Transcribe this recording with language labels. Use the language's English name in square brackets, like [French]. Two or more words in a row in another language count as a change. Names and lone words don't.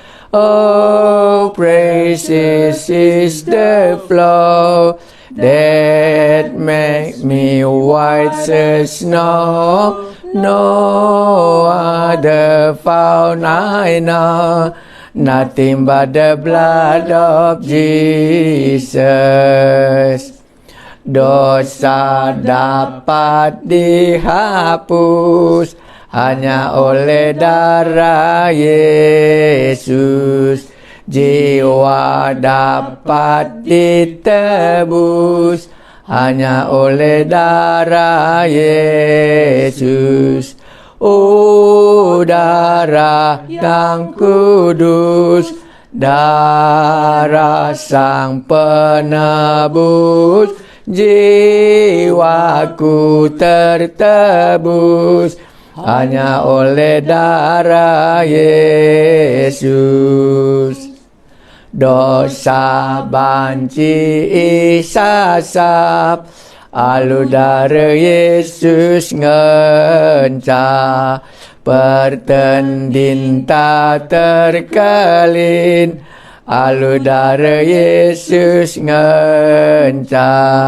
[English] Oh, precious is the flow that make me white as snow. No other found I know. Nothing but the blood of Jesus. [Indonesian] Dosa dapat dihapus hanya oleh darah Yesus. Jiwa dapat ditebus hanya oleh darah Yesus. Oh, darah yang kudus, darah Sang Penebus, jiwaku tertebus hanya oleh darah Yesus. [Batak Karo] Dosa banci isasap, alu darah Yesus ngenca, pertendin tak terkelin, alu darah Yesus ngenca.